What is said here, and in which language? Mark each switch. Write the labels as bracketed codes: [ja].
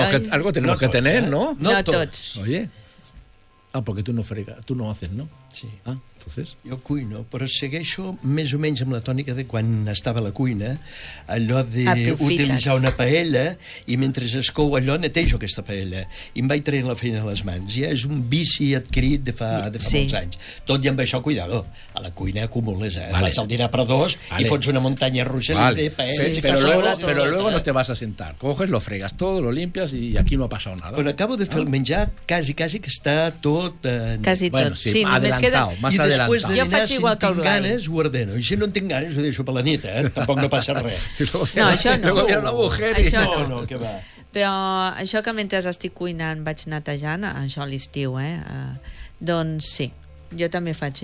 [es] Algo tenemos que tener, ¿no? [ca] No tots. [es] Oye. Ah, porque tú no fregas, tú no haces, ¿no? Sí. Ah, entonces. [ca] Yo cuino, pero segueixo més o menys amb la tònica de quan estava a la cuina, allò de utilitzar una paella i mentre es cou allò netejo aquesta paella i em vaig traient la feina a les mans. Ja és un vici adquirit de fa molts anys. Tot i amb això, cuidado, a la cuina acumules, fas el dinar per dos i fots una muntanya russa de paella. [es] Sí, però luego no te vas a sentar. Coges, lo fregas todo, lo limpias y aquí no ha pasado nada. [ca] Bueno, acabo de fer el menjar quasi que està tot... Quasi bueno, tot. Sí, només queda... I després de dinar, si en tinc ganes, ho ordeno. I si no en tinc ganes, ho deixo per la nit, Tampoc no passa res. No, això no. [es] Luego viene la mujer y... No, que va. [ca] Però això que mentre estic cuinant vaig netejant, això a l'estiu, doncs sí, jo també faig.